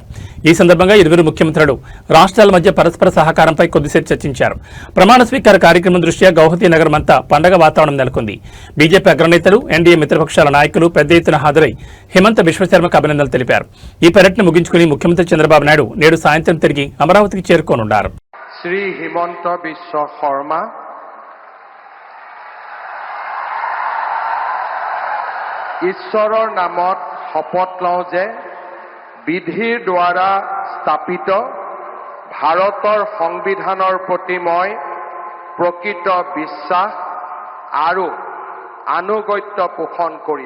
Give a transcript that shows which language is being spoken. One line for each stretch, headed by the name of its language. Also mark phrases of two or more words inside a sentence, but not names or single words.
Telugu: ఈ సందర్భంగా ఇరువురు ముఖ్యమంత్రులు రాష్ట్రాల మధ్య పరస్పర సహకారంపై కొద్దిసేపు చర్చించారు. ప్రమాణ స్వీకార కార్యక్రమం దృష్ట్యా గౌహతి నగరం అంతా పండగ వాతావరణం నెలకొంది. బీజేపీ అగ్రనేతలు, ఎన్డీఏ మిత్రపక్షాల నాయకులు పెద్ద ఎత్తున హాజరై హిమంత బిశ్వశర్మకు అభినందనలు తెలిపారు. ఈ పర్యటన ముగించుకుని ముఖ్యమంత్రి చంద్రబాబు నాయుడు నేడు సాయంత్రం తిరిగి అమరావతికి చేరుకోనున్నారు.
Assamese: শ্রী হিমন্ত বিশ্ব শর্মা ঈশ্বৰৰ নামত শপত লওঁ যে বিধিৰ দ্বাৰা স্থাপিত ভাৰতৰ সংবিধানৰ প্ৰতি মই প্ৰকৃত বিশ্বাস আৰু আনুগত্য পোষণ কৰিম।